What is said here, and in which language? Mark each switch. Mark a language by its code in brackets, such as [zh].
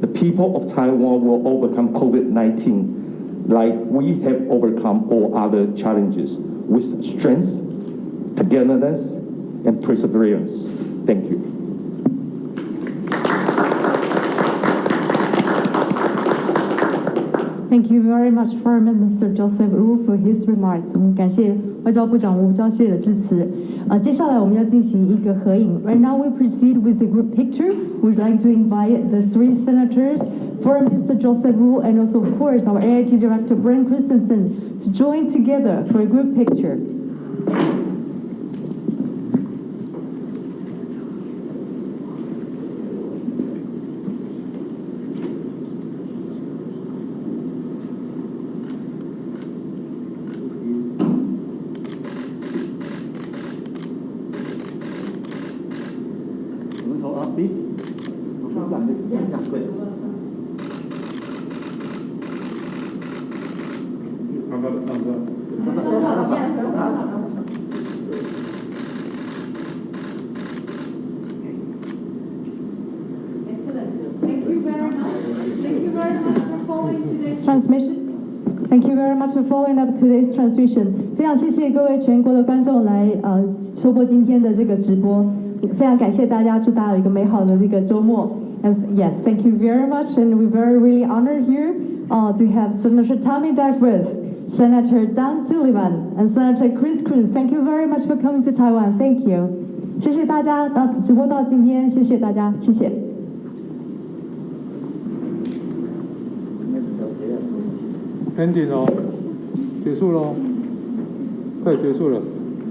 [en] The people of Taiwan will overcome COVID-19 like we have overcome all other challenges with strength, togetherness, and perseverance. Thank you. Thank you very much, Foreign Minister Joseph Wu, for his remarks. [zh] 我们感谢外交部长吴钊燮的致辞。接下来我们要进行一个合影。 [en] Right now we proceed with a group picture. We'd like to invite the three senators, Foreign Minister Joseph Wu, and also of course our AIT Director Brent Christensen to join together for a group picture. Please. Yes. How about a thumbs up? Yes. Excellent. Thank you very much. Thank you very much for following today's transmission. Thank you very much for following up today's transmission. [zh] 非常谢谢各位全国的观众来收播今天的这个直播。非常感谢大家，祝大家有一个美好的这个周末。 [en] And yes, thank you very much, and we're really honored here to have Senator Tommy Duckworth, Senator Don Sullivan, and Senator Chris Cruz. Thank you very much for coming to Taiwan. Thank you. [zh] 谢谢大家，直播到今天，谢谢大家，谢谢。 [en] ending [zh] 哦，结束喽，快结束了。